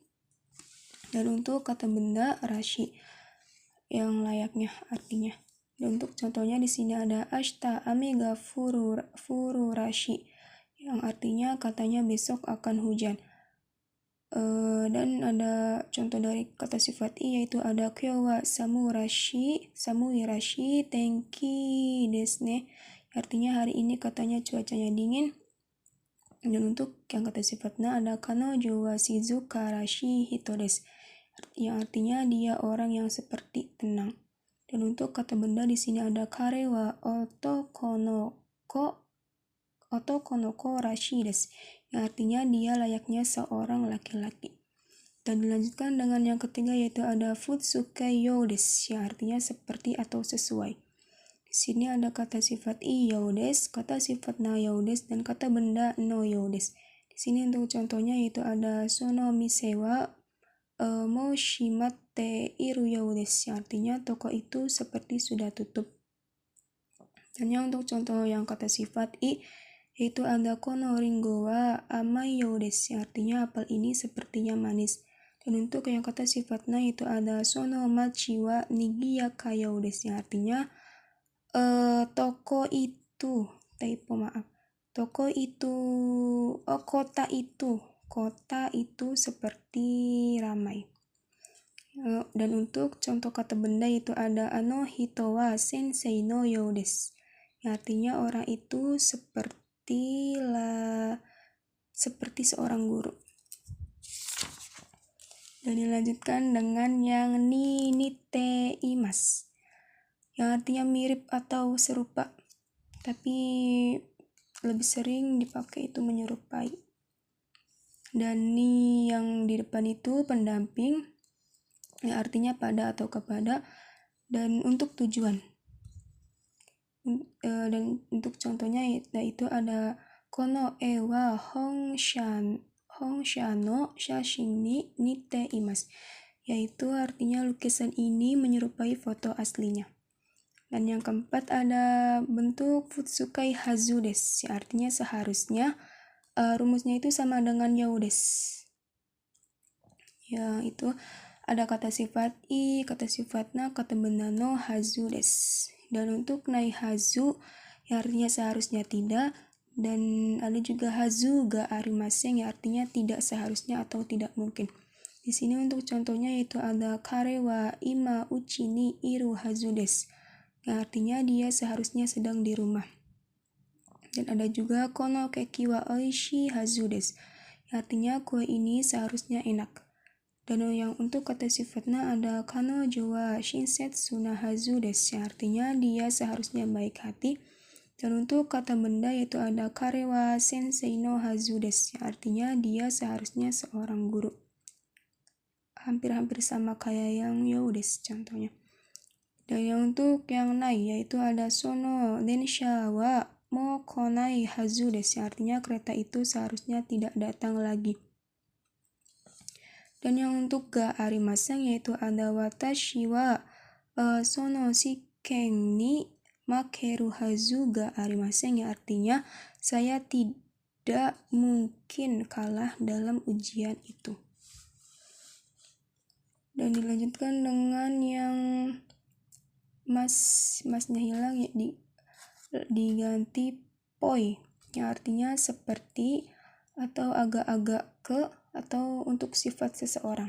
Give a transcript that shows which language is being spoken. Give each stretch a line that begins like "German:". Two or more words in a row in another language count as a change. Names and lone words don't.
Indonesian: Dan untuk kata benda rashi yang layaknya artinya. Dan untuk contohnya di sini ada
Japanese: 明日雨が降るらしい,
Indonesian: yang artinya katanya besok akan hujan. Dan ada contoh dari kata sifat i yaitu ada
Japanese: 今日は寒いらしい天気ですね,
Indonesian: artinya hari ini katanya cuacanya dingin. Dan untuk yang kata sifatnya ada
Japanese: 彼女は静からしい人です,
Indonesian: yang artinya dia orang yang seperti tenang. Dan untuk kata benda di sini ada
Japanese: 彼は男の子らしいです,
Indonesian: yang artinya dia layaknya seorang laki-laki. Dan dilanjutkan dengan yang ketiga yaitu ada
Japanese: 普通形ようです,
Indonesian: yang artinya seperti atau sesuai. Di sini ada kata sifat i
Japanese: ようです,
Indonesian: kata sifat
Japanese: なようです,
Indonesian: dan kata benda
Japanese: のようです.
Indonesian: Di sini untuk contohnya yaitu ada
Japanese: その店はもう閉まっているようです,
Indonesian: yang artinya toko itu seperti sudah tutup. Dan yang untuk contoh yang kata sifat i yaitu ada
Japanese: このりんごは甘いようです,
Indonesian: yang artinya apel ini sepertinya manis. Dan untuk yang kata sifatnya itu ada
Japanese: その町は賑やかようです,
Indonesian: yang artinya toko itu kota itu seperti ramai. Dan untuk contoh kata benda itu ada
Japanese: あの人は先生のようです,
Indonesian: yang artinya orang itu seperti seorang guru. Dan dilanjutkan dengan yang
Japanese: に似ています,
Indonesian: yang artinya mirip atau serupa, tapi lebih sering dipakai itu menyerupai. Dan ni yang di depan itu pendamping, yang artinya pada atau kepada. Dan untuk tujuan, dan untuk contohnya yaitu ada
Japanese: この絵は本社の写真に似ています,
Indonesian: yaitu artinya lukisan ini menyerupai foto aslinya. Dan yang keempat ada bentuk
Japanese: 普通形はずです,
Indonesian: artinya seharusnya. Rumusnya itu sama dengan
Japanese: ようです.
Indonesian: Ya, itu ada kata sifat i, kata sifat na, kata benda no,
Japanese: はずです.
Indonesian: Dan untuk
Japanese: ないはず,
Indonesian: yang artinya seharusnya tidak. Dan ada juga
Japanese: はずがありません,
Indonesian: yang artinya tidak seharusnya atau tidak mungkin. Di sini untuk contohnya yaitu ada
Japanese: 彼は今家にいるはずです,
Indonesian: yang artinya dia seharusnya sedang di rumah. Dan ada juga
Japanese: このケーキはおいしいはずです,
Indonesian: artinya kue ini seharusnya enak. Dan yang untuk kata sifatnya ada
Japanese: 彼女は親切なはずです,
Indonesian: artinya dia seharusnya baik hati. Dan untuk kata benda yaitu ada
Japanese: 彼は先生のはずです,
Indonesian: artinya dia seharusnya seorang guru. Hampir-hampir sama kayak yang
Japanese: ようです
Indonesian: contohnya. Dan yang untuk yang nai yaitu ada
Japanese: その電車はもう来ないはずです,
Indonesian: artinya kereta itu seharusnya tidak datang lagi. Dan yang untuk
Japanese: がありません
Indonesian: yaitu ada
Japanese: 私はその試験に負けるはずがありません,
Indonesian: ya artinya saya tidak mungkin kalah dalam ujian itu. Dan dilanjutkan dengan yang masnya hilang ya diganti poi, yang artinya seperti atau agak-agak ke atau untuk sifat seseorang.